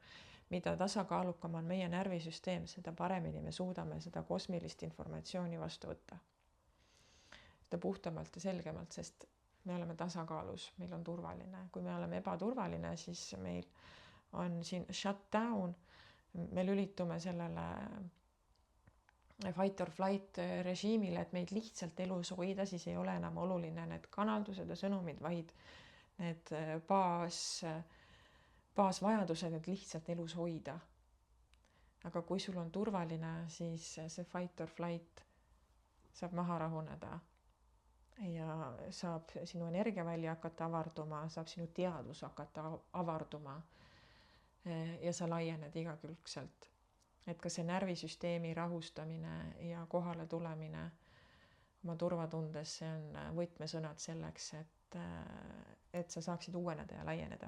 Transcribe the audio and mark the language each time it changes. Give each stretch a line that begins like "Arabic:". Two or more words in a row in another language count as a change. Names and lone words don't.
Estonian: Mida tasakaalukam on meie närvisüsteem, seda paremini me suudame seda kosmilist informatsiooni vastu võtta. Seda puhtamalt ja selgemalt, sest me oleme tasakaalus, meil on turvaline. Kui me oleme ebaturvaline, siis meil on siin shutdown, me lülitume sellele
English: fight or flight
Estonian: režiimile, et meid lihtsalt elus hoida, siis ei ole enam oluline need kanaldused ja sõnumid, vaid need baasvajadused, et lihtsalt elus hoida. Aga kui sul on turvaline, siis see
English: fight or flight
Estonian: saab maha rahuneda. ja saab sinu energiavälja hakata avarduma, saab sinu teadvus hakata avarduma ja sa laiened igakülgselt. Et ka see närvisüsteemi rahustamine ja kohale tulemine oma turvatundes, see on võtmesõnad selleks, et sa saaksid uueneda ja laieneda.